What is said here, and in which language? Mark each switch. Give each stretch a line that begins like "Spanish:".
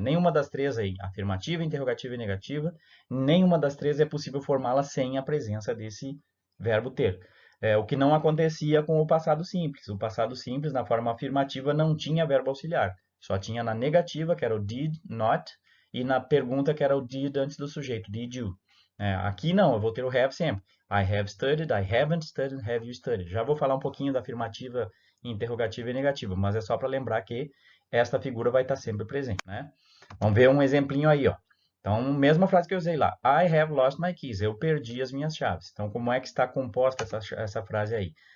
Portuguese: Nenhuma das três aí, afirmativa, interrogativa e negativa, nenhuma das três é possível formá-la sem a presença desse verbo ter. O que não acontecia com o passado simples. O passado simples, na forma afirmativa, não tinha verbo auxiliar. Só tinha na negativa, que era o did, not, e na pergunta que era o did antes do sujeito,
English: did you.
Portuguese: Aqui não, eu vou ter o have sempre.
English: I have studied, I haven't studied, have you studied.
Portuguese: Já vou falar um pouquinho da afirmativa, interrogativa e negativa, mas é só para lembrar que esta figura vai estar sempre presente, né? Vamos ver um exemplinho aí, ó. Então, mesma frase que eu usei lá.
English: I have lost my keys.
Portuguese: Eu perdi as minhas chaves. Então, como é que está composta essa frase aí?